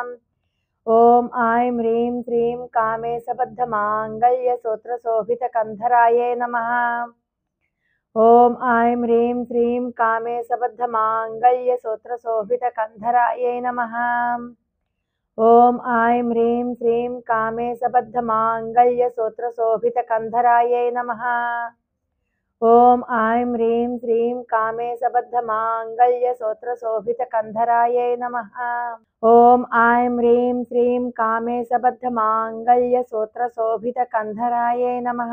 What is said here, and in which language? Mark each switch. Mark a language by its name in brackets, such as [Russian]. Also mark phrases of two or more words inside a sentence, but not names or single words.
[Sanskrit] ఓం ఐం హ్రీం శ్రీం కామేశబద్ధ మాంగళ్య సూత్ర శోభిత కంధరాయే నమః. ఓం ఐం హ్రీం శ్రీం కామేశబద్ధ మాంగళ్య సూత్ర శోభిత కంధరాయే నమః. ॐ ऐं ह्रीं श्रीं कामेशबद्धमाङ्गल्यसूत्रशोभितकन्धरायै नमः। ॐ ऐं ह्रीं श्रीं कामेशबद्धमाङ्गल्यसूत्रशोभितकन्धरायै नमः। ॐ ऐं ह्रीं श्रीं कामेशबद्धमाङ्गल्यसूत्रशोभितकन्धरायै नमः।